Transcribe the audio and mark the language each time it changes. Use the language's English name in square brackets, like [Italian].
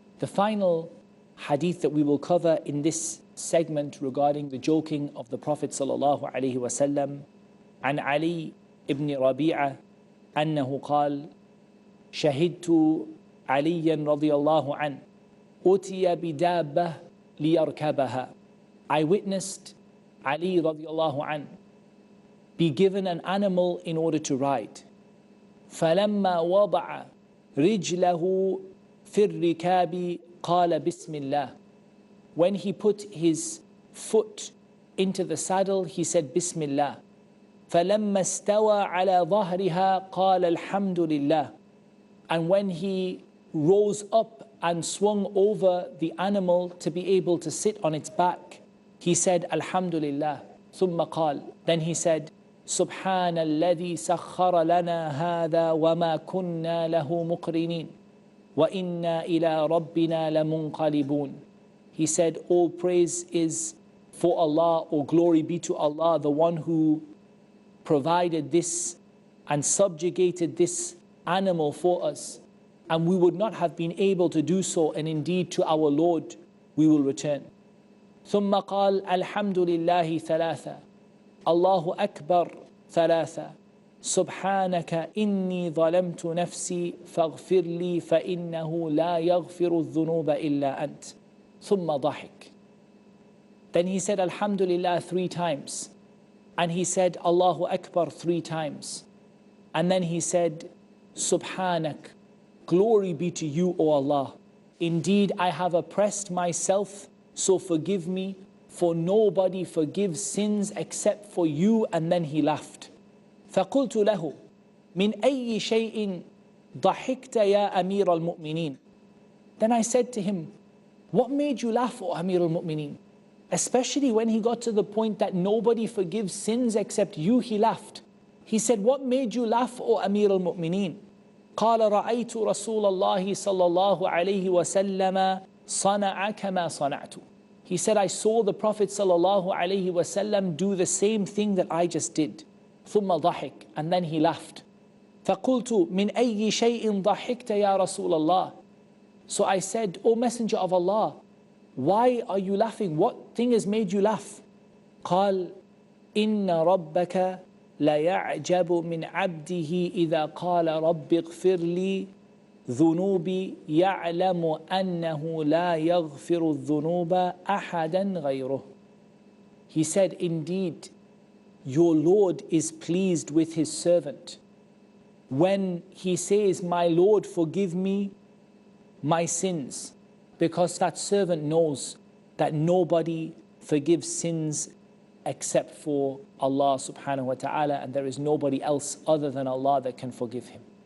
[English] The final hadith that we will cover in this segment regarding the joking of the Prophet sallallahu alaihi wasallam, [Arabic] عن علي ibn ربيعة أنه قال شهدت عليا رضي الله عنه أتي بدابة ليركبها. [English] I witnessed Ali [Arabic] رضي الله عنه [English] be given an animal in order to ride. [Arabic] فلما وضع رجله في الركاب قال بسم الله. [English] When he put his foot into the saddle, he said Bismillah. [Arabic] فلما استوى على ظهرها قال الحمد لله. [English] And when he rose up and swung over the animal to be able to sit on its back, he said Alhamdulillah. [Arabic] ثم قال, [English] then he said, [Arabic] سبحان الذي سخر لنا هذا وما كنا له مقرنين وإنا إلى ربنا لمنقلبون. [English] He said, all praise is for Allah, or glory be to Allah, the one who provided this and subjugated this animal for us, and we would not have been able to do so, and indeed to our Lord we will return. [Arabic] ثم قال الحمد لله ثلاثة الله أكبر ثلاثة سبحانك إني ظلمت نفسي فاغفر لي فإنه لا يغفر الذنوب إلا أنت ثم ضحك. [English] Then he said Alhamdulillah 3 times, and he said Allahu Akbar 3 times, and then he said Subhanak, glory be to you, O Allah. Indeed I have oppressed myself, so forgive me, for nobody forgives sins except for you. And then he laughed. [Arabic] فقلت له من أي شيء ضحكت يا أمير المؤمنين. [English] Then I said to him, what made you laugh, O Amir al-Mu'mineen? Especially when he got to the point that nobody forgives sins except you, he laughed. He said, what made you laugh, O Amir al-Mu'mineen? [Arabic] قال رأيت رسول الله صلى الله عليه وسلم صنع كما صنعت. [English] He said, I saw the Prophet sallallahu alaihi wasallam do the same thing that I just did. [Arabic] ثم ضحك, [English] and then he laughed. [Arabic] فَقُلْتُ مِنْ أَيِّ شَيْءٍ ضَحِكْتَ يَا رَسُولَ اللَّهِ. [English] So I said, O Messenger of Allah, why are you laughing? What thing has made you laugh? [Arabic] قال إن ربك ليعجب من عبده إذا قال رب اغفر لي ذنوبي يعلم أنه لا يغفر الذنوب أحدا غيره. [English] He said, indeed, your Lord is pleased with his servant when he says, my Lord, forgive me my sins, because that servant knows that nobody forgives sins except for Allah subhanahu wa ta'ala, and there is nobody else other than Allah that can forgive him.